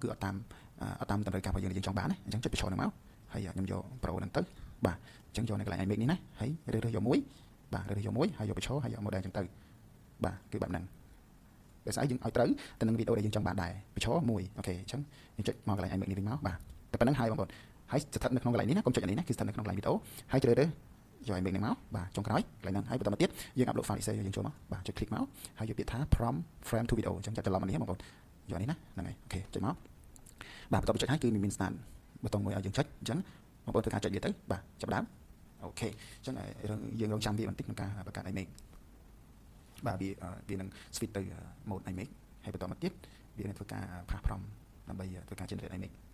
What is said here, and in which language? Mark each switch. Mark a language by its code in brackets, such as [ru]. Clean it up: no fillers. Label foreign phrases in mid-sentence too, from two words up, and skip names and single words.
[km] គឺអត់តាមតម្រូវការរបស់យើងចង់បានណាអញ្ចឹងចុចបញ្ឈរហ្នឹងមកហើយខ្ញុំយក Pro ហ្នឹងទៅបាទអញ្ចឹងយកនៅកន្លែង iMake នេះណាហើយរើសយកមួយបាទរើសយកមួយហើយយកបញ្ឈរហើយយក model អញ្ចឹងទៅបាទគឺបែបហ្នឹងដោយសារយើងឲ្យត្រូវ ទៅនឹងវីដេអូដែលយើងចង់បានដែរបញ្ឈរមួយអូខេអញ្ចឹងយើងចុចមកកន្លែង iMake នេះវិញមកបាទតែប៉ុណ្្នឹងហើយបងប្អូនហើយស្ថិតនៅក្នុងកន្លែងនេះណាកុំចុចអានេះណាគឺស្ថិត នៅក្នុងកន្លែងវីដេអូហើយជ្រើសរើសយក iMake នេះមកបាទចុងក្រោយកន្លែងហ្នឹងហើយបន្តមកទៀតយើង [en] upload file essay [km] យើងចូលមកបាទចុច click មកហើយយកពាក្យថា [en] from frame to video [km] អញ្ចឹងចាត់ច្រឡំអានេះបងប្អូនយកនេះណាហ្នឹងហើយអូខេចុចមកបាទបន្តមកចុចហើយគឺមាន start ប៊ូតុងមួយឲ្យយើងចុចអញ្ចឹងបងប្អូនធ្វើការចុចវាទៅបាទចាប់ដើមអូខេអញ្ចឹងយើងរងចាំវាបន្តិចក្នុងការបង្កើត iMake បាទវានឹង switch ទៅ mode iMake ហើយបន្តមកទៀតវានឹងធ្វើការផាស prompt ដើម្បីធ្វើការ generate iMake